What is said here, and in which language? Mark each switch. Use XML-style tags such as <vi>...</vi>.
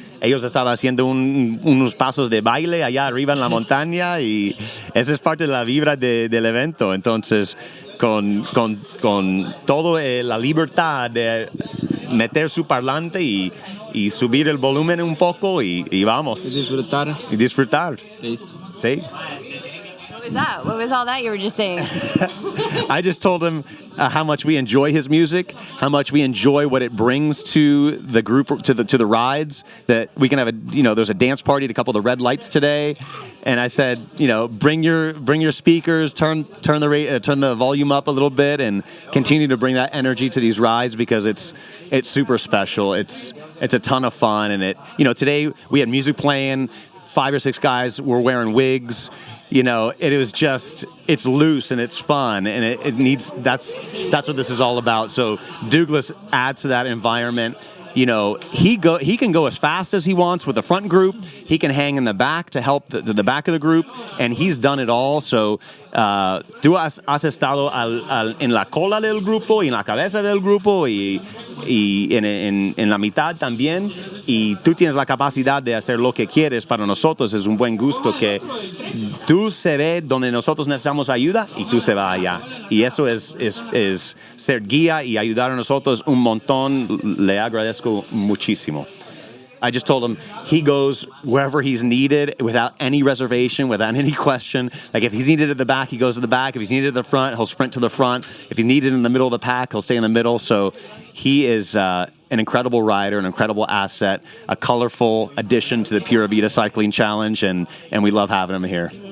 <es>Ellos estaban haciendo unos pasos de baile allá arriba en la montaña, y esa es parte de la vibra del evento. Entonces, con toda la libertad de meter su parlante y subir el volumen un poco y vamos. Y disfrutar. Listo. ¿Sí?</es> <en>What was that? What was all that you were just saying? I just told him how much we enjoy his music, how much we enjoy what it brings to the group, to the rides. That we can have there's a dance party at a couple of the red lights today, and I said, bring your speakers, turn the volume up a little bit, and continue to bring that energy to these rides, because it's super special. It's a ton of fun, and today we had music playing. 5 or 6 guys were wearing wigs. It was just, it's loose and it's fun, and it needs, that's what this is all about. So Douglas adds to that environment, you know, he can go as fast as he wants with the front group. He can hang in the back to help the back of the group, and he's done it all.</en> <es>So tú has estado en la cola del grupo y en la cabeza del grupo y en la mitad también, y tú tienes la capacidad de hacer lo que quieres para nosotros. Es un buen gusto que tú se ve donde nosotros necesitamos ayuda y tú se va allá, y eso es ser guía y ayudar a nosotros un montón. Le agradezco muchísimo.</es> <en>I just told him he goes wherever he's needed without any reservation, without any question. Like if he's needed at the back, he goes to the back. If he's needed at the front, he'll sprint to the front. If he's needed in the middle of the pack, he'll stay in the middle. So he is an incredible rider, an incredible asset, a colorful addition to the Pura Vida Cycling Challenge, and we love having him here.</en>